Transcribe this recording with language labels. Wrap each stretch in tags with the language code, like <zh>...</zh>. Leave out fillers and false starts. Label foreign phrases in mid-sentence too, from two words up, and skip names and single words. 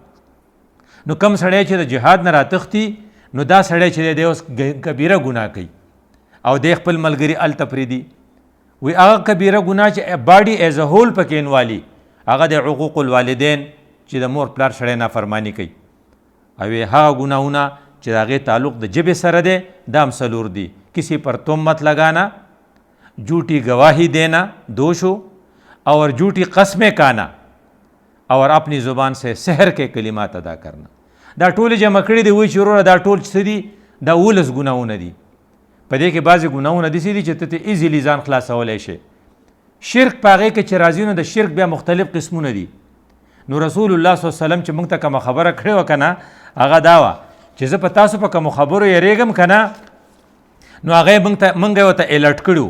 <ps>نو کم سړی چې د جهاد نه راتښتي نو دا سړی چې دی اوس کبیره ګناه کوي او دی خپل ملګري هلته پرېږدي. وی هغه کبیره ګناه چې</ps> <en>body as a whole</en> <ps>پکې انوالي هغه د حقوق الوالدین چې د مور پلار سړی نافرمانی کوي. او هغه ګناهونه چې د هغې تعلق د ژبې سره دی دا هم 4 دي.</ps> <ur>کسی پر تهمت لگانا، جھوٹی گواہی دینا 2 شو، اور جھوٹی قسمیں کھانا اور اپنی زبان سے سحر کے کلمات ادا کرنا.</ur> <ps>دا ټول جمع کړي دي. وایي چې وروره دا ټول څه دي؟ دا 11 ګناهونه دي. په دې کې بعضې ګناهونه داسې دي چې ته ایزیلی ځان خلاصولی شي. شرک په هغې کې چې راځي نو د شرک بیا مختلف قسمونه دي. نو رسول الله صلی الله علیه وسلم چې موږ ته کومه خبره کړې وه که نه هغه دا وه چې زه په تاسو په کومو خبرو یېرېږم که نه نو هغه موږ یې ورته الرټ کړي.</ps>